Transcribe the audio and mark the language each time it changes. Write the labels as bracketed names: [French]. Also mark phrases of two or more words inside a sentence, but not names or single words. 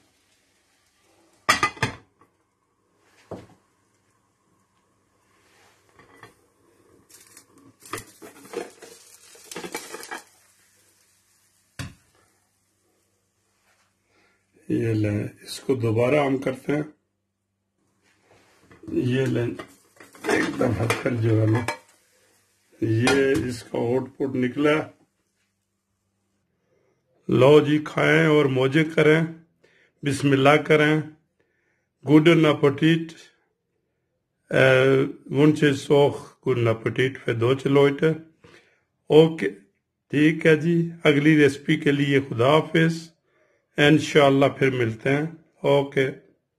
[Urdu] یہ لیں، اس کو دوبارہ ہم کرتے ہیں. یہ لیں، ایک دفعہ پھر جو ہے نا یہ اس کا آؤٹ پٹ نکلا. لو جی، کھائیں اور موجیں کریں، بسم اللہ کریں. [German] Guten Appetit. Wünsche ich auch guten Appetit für deutsche Leute. [Urdu] اوکے، ٹھیک ہے جی. اگلی ریسیپی کے لیے خدا حافظ، ان شاء اللہ پھر ملتے ہیں. اوکے.